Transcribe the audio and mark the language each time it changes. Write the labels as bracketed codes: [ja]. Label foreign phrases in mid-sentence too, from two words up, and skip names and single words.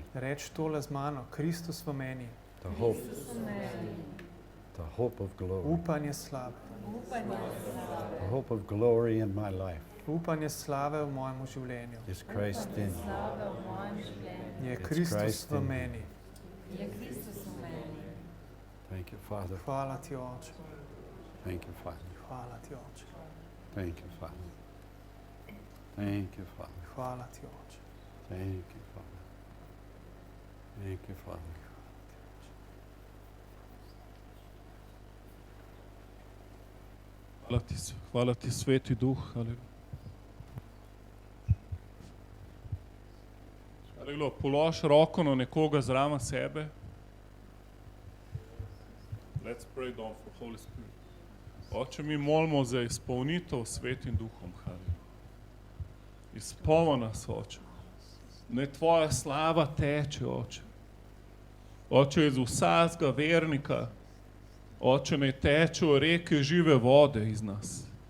[sl] Reč tole z mano, Kristus v meni, [en] the hope of glory, [sl] upanje slave. [en] the hope of glory in my life [sl] Upanje slave v mojem življenju. [en] is Christ in me. [sl] Je [en] It's [sl] Kristus [en] Christ [sl] v [en] in me. [sl] meni. [en] Thank you, Father. [sl] Hvala ti, Oče. [en] Thank you, Father. [sl] Hvala ti, Oče. [en] Thank you, Father. Thank you, Father. [sl] Hvala ti, Oče. [en] Thank you, Father. Thank you, Father. [sl] Hvala ti, Sveti Duh. Halleluja. Položi roko na nekoga zraven sebe. [en] Let's pray down for Holy Spirit. [sl] Oče, mi molimo za izpolnitev s Svetim Duhom. Halleluja. Izpolni nas, Oče. Naj tvoja slava teče, Oče. Oče, iz vsakega vernika, Oče, naj tečejo reke žive vode iz nas.